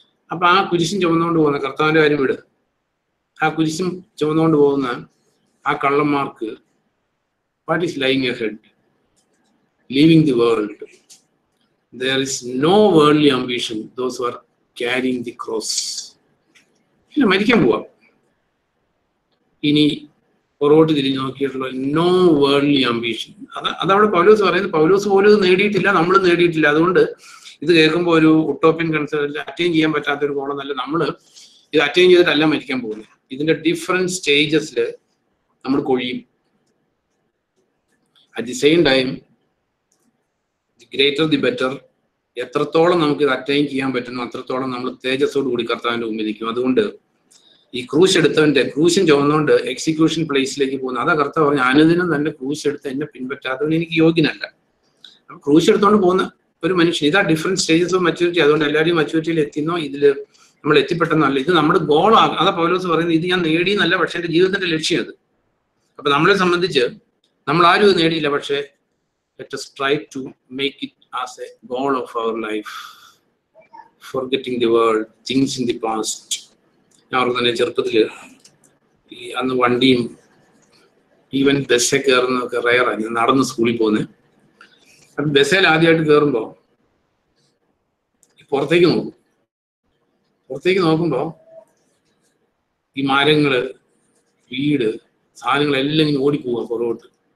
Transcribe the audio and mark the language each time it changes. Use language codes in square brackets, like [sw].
[ml] അപ്പൊ ആ കുരിശും ചുമന്നുകൊണ്ട് പോകുന്ന, കർത്താവിന്റെ കാര്യം വിട്, ആ കുരിശും ചുമന്നുകൊണ്ട് പോകുന്ന ആ കള്ളന്മാർക്ക് [en] what is lying ahead? Leaving the world. There is no worldly ambition. Those who are carrying the cross. [ml] ഇല്ല, മരിക്കാൻ പോവാം. ഇനി പുറകോട്ട് തിരിഞ്ഞു നോക്കിയിട്ടുള്ള [en] No worldly ambition. [ml] അതവിടെ പൗലോസ് പറയുന്നത്. പൗലോസ് പോലും ഇത് നേടിയിട്ടില്ല, നമ്മൾ നേടിയിട്ടില്ല. അതുകൊണ്ട് ഇത് കേൾക്കുമ്പോൾ ഒരു ഉട്ടോപ്യൻ കൺസെപ്റ്റ് അറ്റൈൻ ചെയ്യാൻ പറ്റാത്ത ഒരു കോണമെന്നല്ല. നമ്മൾ ഇത് അറ്റൈൻ ചെയ്തിട്ടല്ല മരിക്കാൻ പോകുന്നത്. ഇതിന്റെ ഡിഫറെന്റ് സ്റ്റേജസിൽ നമ്മൾ കൊഴിയും. [en] At the same time the greater the better. [ml] എത്രത്തോളം നമുക്ക് ഇത് അറ്റൈൻ ചെയ്യാൻ പറ്റുന്നു അത്രത്തോളം നമ്മൾ തേജസ്സോട് കൂടി കർത്താവിന്റെ മുമ്പിൽ നിൽക്കും. അതുകൊണ്ട് ഈ ക്രൂശ് എടുത്തവന്റെ ക്രൂശും ചുവന്നുകൊണ്ട് എക്സിക്യൂഷൻ പ്ലേസിലേക്ക് പോകുന്നു. അതാ കർത്താവ് പറഞ്ഞു, അനുദിനം തന്നെ ക്രൂശ് എടുത്ത് എന്നെ പിൻപറ്റാത്തവൻ എനിക്ക് യോഗ്യനല്ല. അപ്പൊ ക്രൂശ് എടുത്തുകൊണ്ട് പോകുന്ന ഒരു മനുഷ്യൻ, ഇതാ [en] Different stages of maturity. [ml] അതുകൊണ്ട് എല്ലാവരും മച്യൂരിറ്റിയിൽ എത്തുന്നോ ഇതിൽ നമ്മൾ എത്തിപ്പെട്ടെന്നല്ല, ഇത് നമ്മുടെ ഗോൾ. അതാ പൗലോസ് പറയുന്നത്, ഇത് ഞാൻ നേടിയെന്നല്ല, പക്ഷെ എന്റെ ജീവിതത്തിന്റെ ലക്ഷ്യം അത്. അപ്പൊ നമ്മളെ സംബന്ധിച്ച് നമ്മൾ ആരും ഇത് നേടിയില്ല, പക്ഷെ [en] let us try to make it as a goal of our life, forgetting the world, things in the past. [ml] ഞാൻ തന്നെ ചെറുപ്പത്തില് ഈ അന്ന് വണ്ടിയും ഈവൻ ബസ്സൊക്കെ കയറുന്നതൊക്കെ റയറായി. നടന്ന് സ്കൂളിൽ പോകുന്നത്. അപ്പൊ ബസ്സിൽ ആദ്യമായിട്ട് കയറുമ്പോ പുറത്തേക്ക് നോക്കുമ്പോ ഈ മരങ്ങള്, വീട്, സാധനങ്ങളെല്ലാം ഇങ്ങനെ ഓടിപ്പോവുക പുറകോട്ട്.